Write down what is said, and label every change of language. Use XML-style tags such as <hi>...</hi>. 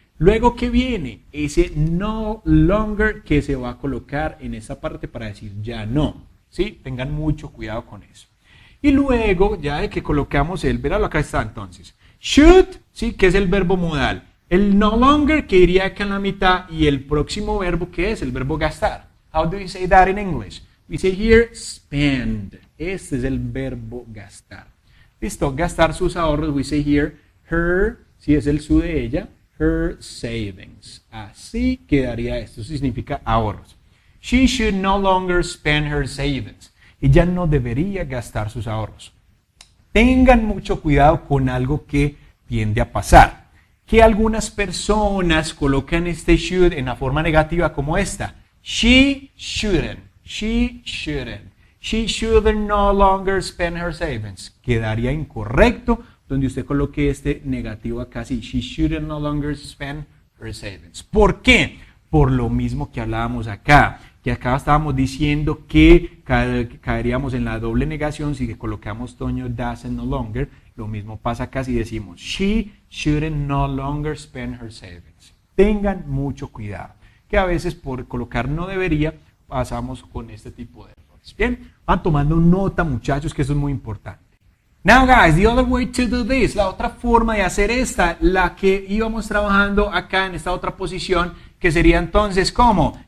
<es>Luego que viene ese no longer que se va a colocar en esta parte para decir ya no. ¿Sí? Tengan mucho cuidado con eso. Y luego ya de que colocamos el verbo, acá está entonces. Should, ¿sí? Que es el verbo modal. El no longer que iría acá en la mitad y el próximo verbo que es el verbo gastar.</es> <en>How do you say that in English? We say here, spend.</en> <es>Este es el verbo gastar. Listo, gastar sus ahorros.</es> <en>We say here, her,</en> <es>si es el su de ella,</es> <en>her savings.</en> <es>Así quedaría esto. Eso significa ahorros.</es> <en>She should no longer spend her savings.</en> <es>Ella no debería gastar sus ahorros. Tengan mucho cuidado con algo que tiende a pasar. Que algunas personas colocan este should en la forma negativa como esta.</es> <en>She shouldn't. She shouldn't. She shouldn't no longer spend her savings.</en> <es>Quedaría incorrecto donde usted coloque este negativo acá.</es> <en>Sí, she shouldn't no longer spend her savings.</en> <es>¿Por qué? Por lo mismo que hablábamos acá. Que acá estábamos diciendo que caeríamos en la doble negación si colocamos</es> <en>Toño doesn't no longer.</en> <es>Lo mismo pasa acá si decimos</es> <en>she shouldn't no longer spend her savings.</en> <es>Tengan mucho cuidado. Que a veces por colocar no debería, pasamos con este tipo de errores. Bien, van tomando nota, muchachos, que eso es muy importante.</es> <en>Now guys, the other way to do this,</en> <es>la otra forma de hacer esta, la que íbamos trabajando acá en esta otra posición, que sería entonces, ¿cómo?</es>